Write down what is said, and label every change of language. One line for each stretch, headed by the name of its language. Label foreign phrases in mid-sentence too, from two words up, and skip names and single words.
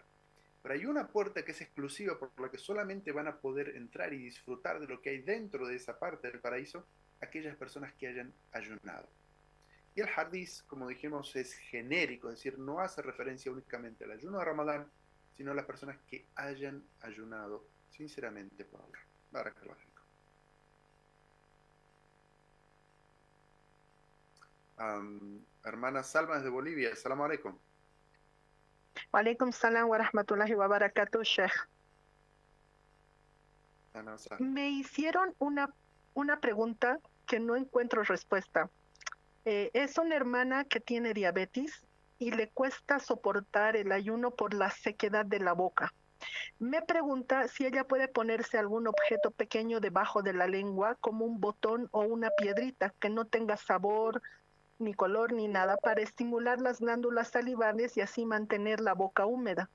Spanish: Pero hay una puerta que es exclusiva por la que solamente van a poder entrar y disfrutar de lo que hay dentro de esa parte del paraíso aquellas personas que hayan ayunado. Y el hadith, como dijimos, es genérico, es decir, no hace referencia únicamente al ayuno de Ramadán, sino a las personas que hayan ayunado sinceramente por Allah.
Arabic: بارك الله فيكم.
Spanish: Hermana Salma desde Bolivia,
Arabic: السلام عليكم. وعليكم السلام ورحمة الله وبركاته، شيخ.
Spanish: Me hicieron una pregunta que no encuentro respuesta. Es una hermana que tiene diabetes y le cuesta soportar el ayuno por la sequedad de la boca. Me pregunta si ella puede ponerse algún objeto pequeño debajo de la lengua, como un botón o una piedrita que no tenga sabor, ni color, ni nada, para estimular las glándulas salivales y así mantener la boca húmeda.